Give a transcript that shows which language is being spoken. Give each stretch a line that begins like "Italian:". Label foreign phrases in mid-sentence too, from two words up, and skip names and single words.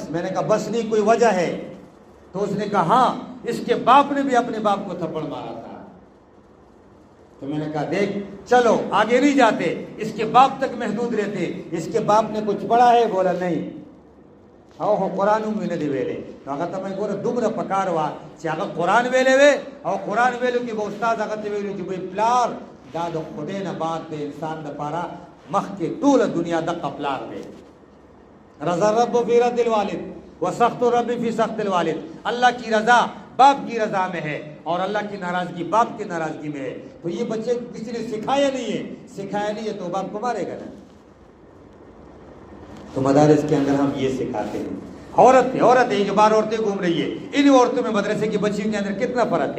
Urdu: میں نے کہا بس نہیں, کوئی وجہ ہے؟ تو اس نے کہا ہاں, اس کے باپ نے بھی اپنے باپ کو تھپڑ مارا تھا. تو میں نے کہا دیکھ چلو آگے نہیں جاتے, اس کے باپ تک محدود رہتے. اس کے باپ نے کچھ پڑھا ہے؟ بولا نہیں.
Pashto: او قرآن میں نه دی ویلې. نو هغه ته مې ګوره دومره پکار وه چې هغه قرآن ویلې وې او قرآن ویلو کې به استاد هغه ته ویلو چې بھئی پلار دا د خدای نه بعد د انسان دپاره مخکې ټوله دنیا دقه پلار دی.
Arabic: رضا رب فی رد الوالد و سخت رب فی سخت الوالد.
Urdu: اللہ کی رضا باپ کی رضا میں ہے اور اللہ کی ناراضگی باپ کی ناراضگی میں ہے. تو یہ بچے کسی نے سکھایا نہیں ہے, سکھایا نہیں ہے تو باپ کو مارے گا نا. تو مدارس کے اندر ہم یہ سکھاتے ہیں. عورت ہے جو 12 عورتیں گھوم رہی ہے, ان عورتوں میں مدرسے کی بچیوں کے اندر کتنا فرق ہے.